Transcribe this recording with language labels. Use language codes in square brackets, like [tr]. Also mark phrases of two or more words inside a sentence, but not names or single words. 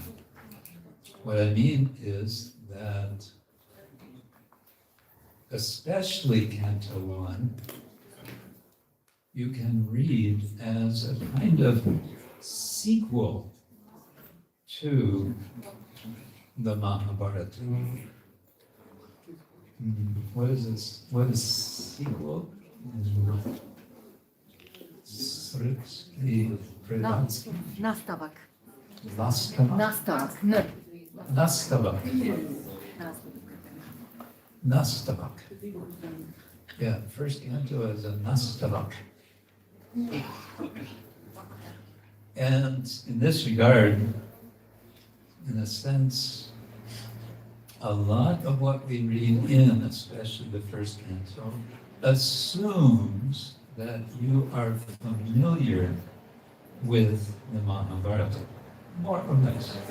[en] What I mean is that especially Canto 1, you can read as a kind of sequel to the Mahabharata. What is this? What is sequel? [sr] Srpski predanski. Nastavak. Nastavak. Nastavak. No. Nastavak. Nastavak. [en] Yeah, first canto is a Nastavak. And in this regard, in a sense, a lot of what we read in, especially the first canto, assumes that you are familiar with the Mahabharata, more or less.